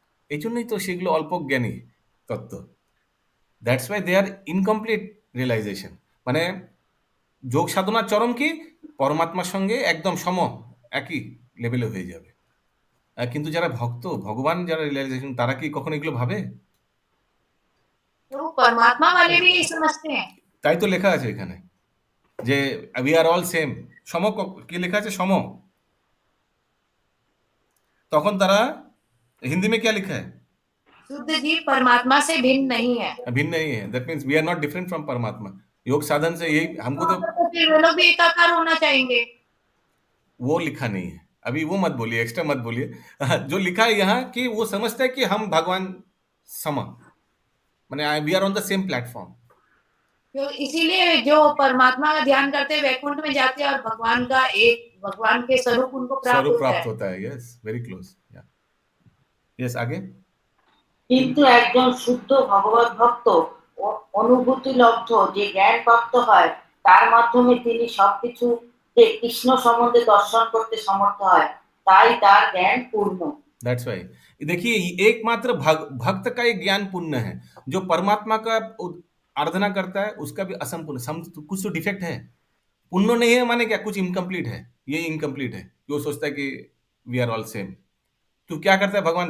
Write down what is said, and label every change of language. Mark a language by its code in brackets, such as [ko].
[bn] এই জন্যই তো সেগুলো অল্প জ্ঞানী তত্ত্ব। [en] That's why they are incomplete realisation. [bn] মানে যোগ সাধনার চরম কি পরমাত্মার সঙ্গে একদম সম একই লেভেলে হয়ে যাবে। কিন্তু যারা ভক্ত ভগবান যারা রিয়েলাইজেশন তারা কি কখনো এগুলো ভাবে? [hi] तो परमात्मा वाले भी यही समझते हैं। [bn] তাই তো লেখা আছে এখানে যে [en] We are all same. [bn] সম কি লেখা আছে? সম। তখন তারা [hi] हिंदी में क्या लिखा है? शुद्ध जीव परमात्मा से भिन्न नहीं है। भिन्न नहीं है, [en] that means we are not different from [hi] परमात्मा। योग साधन से यही हमको तो फिर वो लोग भी एकाकार होना चाहेंगे। वो लिखा नहीं है, अभी वो मत बोलिए, एक्स्ट्रा मत बोलिए। जो लिखा है यहाँ कि वो समझता है कि हम भगवान सम, माने [en] We are on the same platform. [hi] तो इसीलिए जो परमात्मा का ध्यान करते हैं वैकुंठ में जाते हैं और भगवान के स्वरूप उनको प्राप्त होता है। Yes, [en] Very close. [hi] यस, आगे। [bn] কিন্তু একজন শুদ্ধ ভগবত ভক্ত অনুভূতি লব্ধ যে জ্ঞান প্রাপ্ত হয় তার মাধ্যমে তিনি সবকিছু কৃষ্ণ সম্বন্ধে দর্শন করতে সমর্থ হয়, তাই তার জ্ঞাन पूर्ण। [hi] दैट्स वाई देखिए एकमात्र भक्त का ही ज्ञान पूर्ण है। जो परमात्मा का आराधना करता है उसका भी असंपूर्ण, कुछ तो डिफेक्ट है। पूर्ण नहीं है माने क्या? कुछ इनकम्प्लीट है, ये इनकम्प्लीट है। वो सोचता है कि [en] We are all same. [hi] तो क्या करता है भगवान?